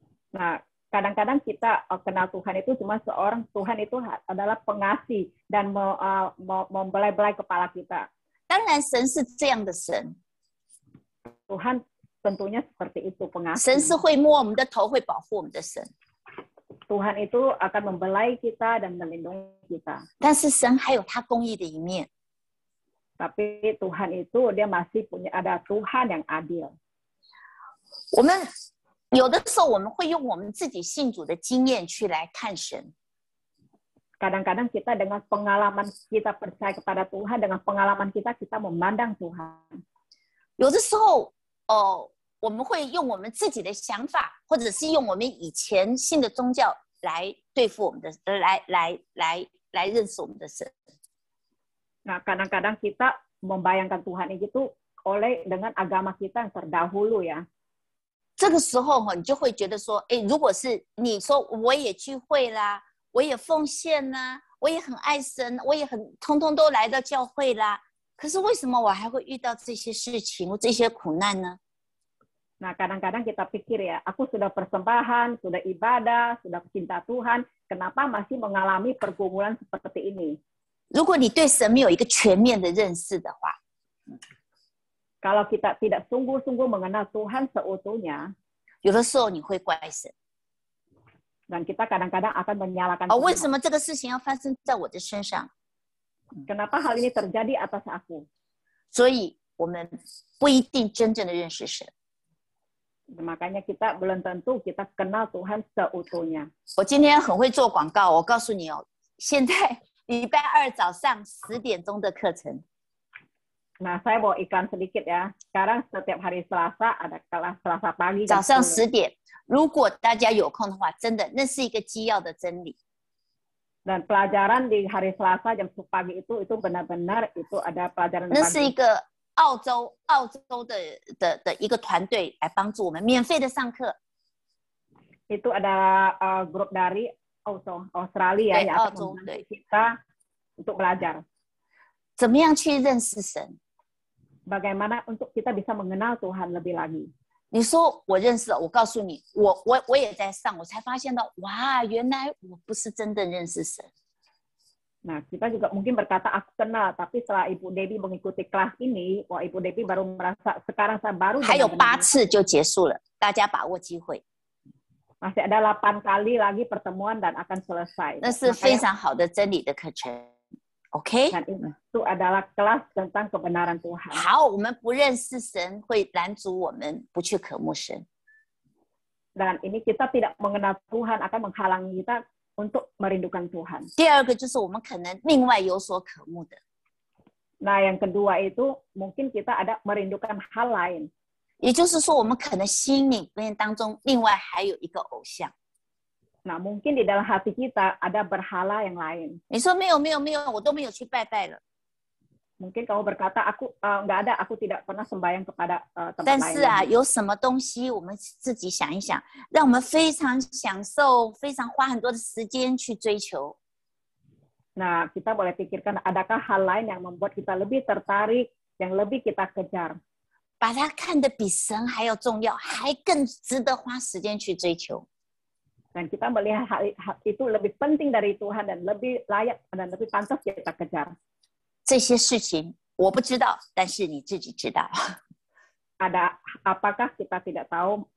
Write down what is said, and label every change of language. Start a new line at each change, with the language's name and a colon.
Indonesian: Nah, kadang-kadang kita kenal Tuhan itu cuma seorang Tuhan itu adalah pengasih dan membelai-belai kepala kita.
Chinese: 当然，神是这样的神，
Indonesian: Tuhan tentunya seperti itu
Chinese: 神是
Indonesian: pengasih.
Chinese: 会摸我们的头，会保护我们的神。
Indonesian: Tuhan itu akan membelai kita dan melindungi kita.
Chinese: 但是神还有他公义的一面。
Indonesian: Tapi Tuhan itu dia masih punya ada Tuhan yang adil.
Chinese: 我们有的时候我们会用我们自己信主的经验去来看神。
Indonesian: Kadang-kadang kita dengan pengalaman kita percaya kepada Tuhan, dengan pengalaman kita memandang Tuhan.
Chinese: 有的时候，我们会用我们自己的想法，或者是用我们以前信的宗教来对付我们的，来认识我们的神。
Indonesian: Nah, kadang-kadang kita membayangkan Tuhan itu dengan agama kita yang terdahulu ya.
Chinese: 这个时候你就会觉得说，如果是你说我也聚会啦，我也奉献啦，我也很爱神，我也通通都来到教会啦，可是为什么我还会遇到这些事情、这些苦难呢？
Indonesian: Nah, kadang-kadang kita pikir ya, aku sudah persembahan, sudah ibadah, sudah cinta Tuhan, kenapa masih mengalami pergumulan seperti ini?
Chinese: 如果你对神没有一个全面的认识的话，
Indonesian: Kalau kita tidak sungguh-sungguh mengenal Tuhan seutuhnya,
Chinese: 有的时候你会怪神。
Indonesian: dan kita kadang-kadang akan menyalahkan
Chinese: 为什
Indonesian: Tuhan.
Chinese: 么这个事情要发生在我的身上？
Indonesian: Kenapa hal ini terjadi atas aku?
Chinese: 所以我们不一定真正的认识神。
Indonesian: Makanya kita belum tentu kita kenal Tuhan seutuhnya.
Chinese: 我今天很会做广告，我告诉你现在礼拜2早上10点钟的课程。
Indonesian: Nah, saya bawa iklan sedikit ya. Sekarang setiap hari Selasa ada kelas Selasa pagi.
Chinese: 早上10点，如果大家有空的话，真的那是一个基要的真理。
Indonesian: Dan pelajaran di hari Selasa jam 10 pagi itu benar-benar itu ada pelajaran.
Chinese: 那是一个澳洲的一个团队来帮助我们免费的上课。
Indonesian: Itu ada grup dari Australia yang akan membantu kita untuk belajar.
Chinese: 怎么样去认识神？
Indonesian: Bagaimana untuk kita bisa mengenal Tuhan lebih lagi?
Chinese: 你说我认识了，我告诉你，我也在上，我才发现到，哇，原来我不是真的认识神。
Indonesian: Nah, kita juga mungkin berkata aku kenal, tapi setelah Ibu Debbie mengikuti kelas ini, wah Ibu Debbie baru merasa sekarang saya baru.
Chinese: 还有8次就结束了，大家把握机会。
Indonesian: Masih ada 8 kali lagi pertemuan dan akan selesai.
Chinese: 那是非常好的真理的课程。 OK，
Indonesian: Dan itu adalah kelas tentang kebenaran Tuhan.
Chinese: 好，我们不认识神会拦阻我们不去渴慕神。
Indonesian: Dan ini kita tidak mengenal Tuhan akan menghalangi kita untuk merindukan Tuhan.
Chinese: 第二个就是我们可能另外有所渴慕的，
Indonesian: Nah, yang kedua itu mungkin kita ada merindukan hal lain.
Chinese: 也就是说，我们可能心里面当中另外还有一个偶像。
Indonesian: Nah, mungkin di dalam hati kita ada berhala yang lain.
Chinese: 你说没有没有没有，我都没有去拜拜了。
Indonesian: Mungkin kamu berkata, aku nggak ada, aku tidak pernah sembahyang kepada
Chinese: 但
Indonesian: tempat
Chinese: 是啊，
Indonesian: lain.
Chinese: 有什么东西我们自己想一想，让我们非常享受、非常花很多的时间去追求。
Indonesian: Nah, kita boleh pikirkan adakah hal lain yang membuat kita lebih tertarik, yang lebih kita kejar.
Chinese: 把它看得比神还要重要，还更值得花时间去追求。
Indonesian: Dan kita melihat hal itu lebih penting dari Tuhan dan lebih layak dan lebih pantas kita kejar.
Chinese: 这些事情我不知道，但是你自己知道。
Indonesian: Ada apakah kita tidak tahu?